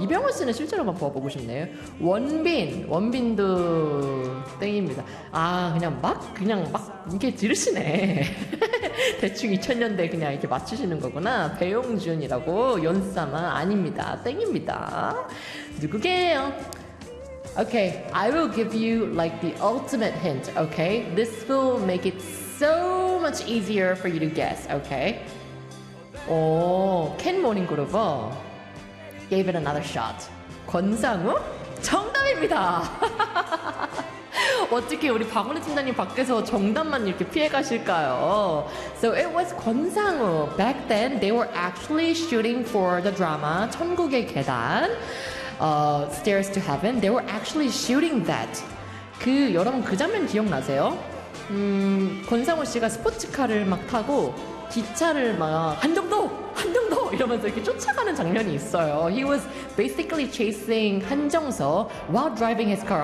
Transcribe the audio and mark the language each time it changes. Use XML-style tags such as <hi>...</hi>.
<ko>이병헌 씨는 실제로 한번 보고 싶네요. 원빈도 땡입니다. 아 그냥 막 이게 들으시네. 대충 2000년대 그냥 이렇게 맞추시는 거구나. 배용준이라고 연삼아 아닙니다. 땡입니다. 누구게요?</ko> <en>Okay, I will give you like the ultimate hint, okay? This will make it so much easier for you to guess, okay? Oh, Ken Morning Group gave it another shot.</en> <ko>권상우? 정답입니다! 어떻게 우리 박원희 팀장님 밖에서 정답만 이렇게 피해 가실까요?</ko> <en>So it was 권상우. Back then, they were actually shooting for the drama 천국의 계단. Stairs to Heaven. They were actually shooting that.</en> <ko>여러분 그 장면 기억나세요? 권상우 씨가 스포츠카를 막 타고 기차를 막 한정도 이러면서 이렇게 쫓아가는 장면이 있어요.</ko> <en>He was basically chasing 한정서 while driving his car.</en>